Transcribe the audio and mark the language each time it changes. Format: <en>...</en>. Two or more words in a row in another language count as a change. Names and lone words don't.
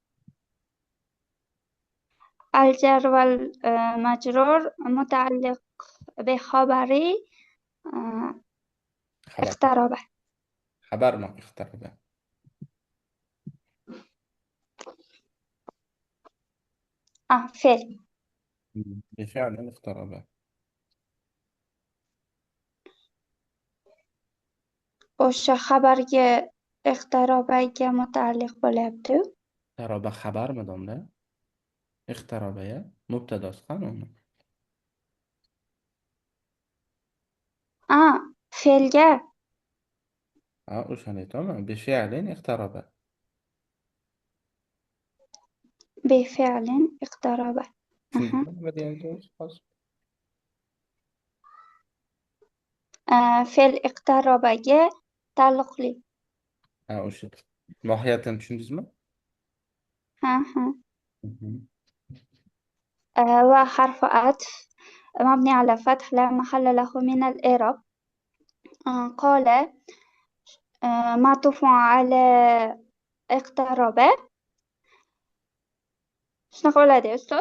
<ar>الجر والمجرور متعلق بخبر خبر. اقترب. خبر ما اقترب. فعل. بفعل اقترب.</ar> <uz>o'sha xabarga iqtarobaga mutaalliq bo'lyapti. اقترب خبرmi domla? اقترب ya. Mubtadosi qani uni? fe'lga Ha, o'shani aytaman.</uz> <ar>بفعل اقترب. بفعل اقترب.</ar> <uz>Tushundingmi nima deganimizni hozir? fe'l iqtarobaga taalluqli. Ha, o'sha. Mohiyatini tushundingizmi? Ha. Mhm.</uz> <ar>وحرف عطف مبني على فتح لا محل له من الإعراب. قال معطوف على اقترب. شنو قولها يا أستاذ؟</ar>